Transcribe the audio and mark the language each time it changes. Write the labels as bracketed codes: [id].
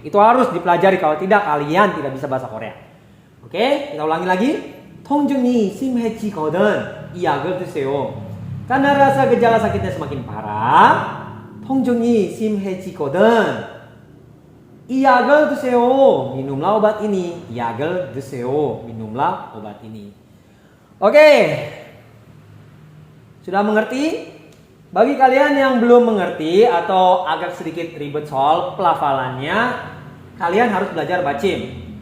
[id] Itu harus dipelajari, kalau tidak kalian tidak bisa bahasa Korea. Oke, kita ulangi lagi. [ko] 통증이 심해지거든 이 약을 드세요. [id] Karena rasa gejala sakitnya semakin parah, [ko] 통증이 심해지거든 이 약을 드세요. [id] minumlah obat ini. [ko] 이 약을 드세요. [id] minumlah obat ini. Oke. Sudah mengerti? Bagi kalian yang belum mengerti atau agak sedikit ribet soal pelafalannya, kalian harus belajar bacim.